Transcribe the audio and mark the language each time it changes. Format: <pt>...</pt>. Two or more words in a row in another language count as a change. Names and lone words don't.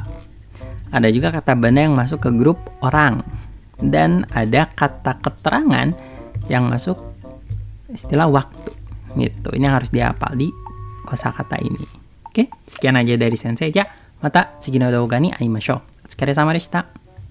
<id>Ada juga kata benda yang masuk ke grup orang. Dan ada kata keterangan yang masuk istilah waktu. Gitu. Ini yang harus dihafal di kosakata ini. Oke, sekian aja dari sensei.</id> <ja>Mata次の動画に会いましょう。お疲れ様でした。</ja>